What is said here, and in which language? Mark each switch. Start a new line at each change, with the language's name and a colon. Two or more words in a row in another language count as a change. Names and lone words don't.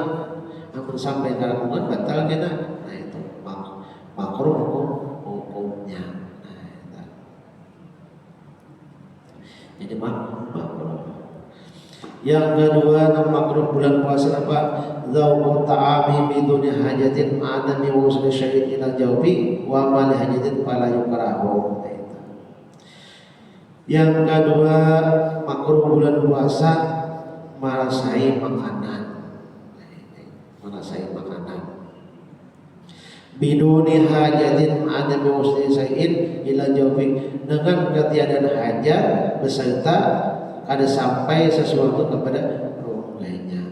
Malay: Namun sampai karakungan batal kena. Nah itu makruh hukumnya. Jadi makruh. Yang kedua nama makruh bulan puasa apa?
Arabic: ذوق الطعام بدون حاجة مع عدم وصول شيء إلى جوف وما لحاجة فلا يكره.
Malay: Yang kedua makruh bulan puasa merasai makanan.
Arabic: بدون حاجة مع عدم وصول شيء إلى جوف
Malay: dengan ketiadaan hajat beserta ada sampai sesuatu kepada rumahnya.